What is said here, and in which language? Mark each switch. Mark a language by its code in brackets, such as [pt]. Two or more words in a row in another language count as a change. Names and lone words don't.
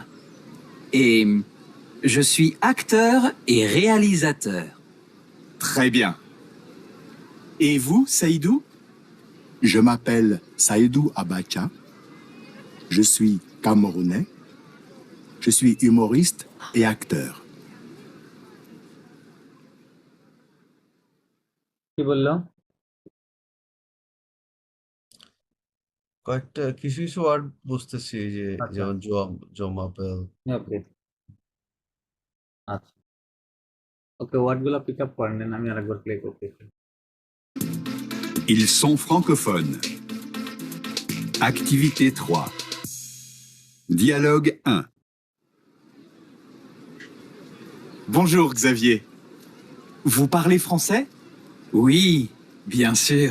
[fr] Et je suis acteur et réalisateur. Très bien. Et vous, Saïdou? Je m'appelle Saïdou Abacha. Je suis camerounais. Je suis humoriste et acteur. [bn] কি বললো? কয়েকটা কিছু কিছু ওয়ার্ড বুঝতেছি, এই যে আচ্ছা, যেমন জমাপেল। ওকে, আচ্ছা, ওকে, ওয়ার্ডগুলো [en] pick up [bn] করে নেন, আমি আরেকবার প্লে করতেছি। [fr] Ils sont francophones. Activité 3. Dialogue 1. Bonjour Xavier. Vous parlez français? Oui, bien sûr.